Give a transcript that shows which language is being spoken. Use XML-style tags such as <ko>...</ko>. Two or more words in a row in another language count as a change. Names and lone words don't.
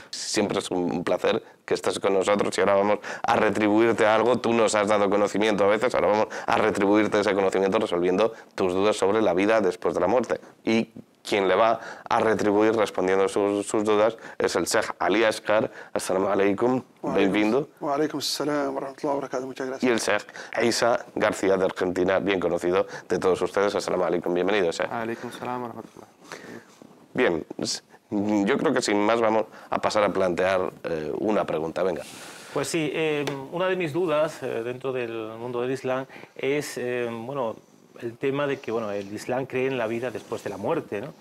<es>Siempre es un placer que estés con nosotros y ahora vamos a retribuirte algo. Tú nos has dado conocimiento a veces, ahora vamos a retribuirte ese conocimiento resolviendo tus dudas sobre la vida después de la muerte. Y quien le va a retribuir respondiendo sus dudas es el Sheikh Ali Asghar.</es> <ar>السلام عليكم,</ar> <es>bienvenido.</es> <ar>وعليكم السلام ورحمة الله وبركاته,</ar> <es>muchas gracias. Y el Sheikh Isa García de Argentina, bien conocido de todos ustedes.</es> <ar>السلام عليكم,</ar> <es>bienvenido, Sheikh.</es> <ar>وعليكم السلام ورحمة الله.</ar> <es>Bien, yo creo que sin más vamos a pasar a plantear una pregunta, venga. Pues sí, una de mis dudas dentro del mundo del Islam es, bueno, el tema de que el Islam cree en la vida después de la muerte, ¿no?</es>